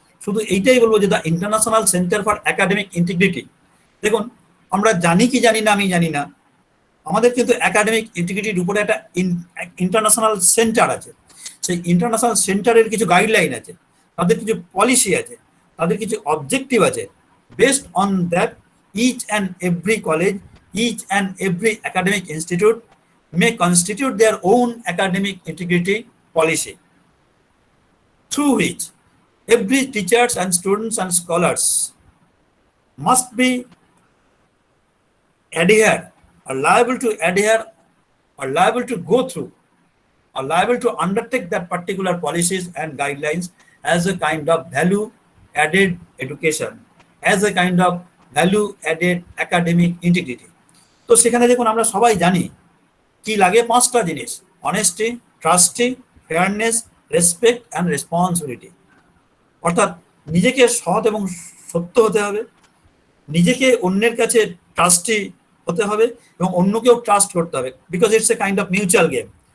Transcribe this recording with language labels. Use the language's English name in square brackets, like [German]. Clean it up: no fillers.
[Bangla] শুধু এইটাই বলবো যে the international centre for academic integrity, দেখুন আমরা জানি কি জানি না আমি জানি না, আমাদের কিন্তু একাডেমিক ইন্টিগ্রিটির উপরে একটা ইন্টারন্যাশনাল সেন্টার আছে। সেই ইন্টারন্যাশনাল সেন্টারের কিছু গাইডলাইন আছে, তাদের কিছু পলিসি আছে, তাদের কিছু অবজেক্টিভ আছে। [English] Based on that each and every college, each and every academic institute may constitute their own academic integrity policy, through which every teachers and students and scholars must be adhere, are liable to adhere, are liable to go through, are liable to undertake that particular policies and guidelines as a kind of value added education, as a kind of value added academic integrity. [Bangla] তো সেখানে দেখুন আমরা সবাই জানি কি লাগে, 5টা জিনিস: honesty, trustee, fairness, respect and responsibility. অর্থাৎ নিজেকে সৎ এবং সত্য হতে হবে, নিজেকে অন্যের কাছে ট্রাস্টি হতে হবে এবং অন্যকেও ট্রাস্ট করতে হবে, [English] Because it's a kind of mutual game.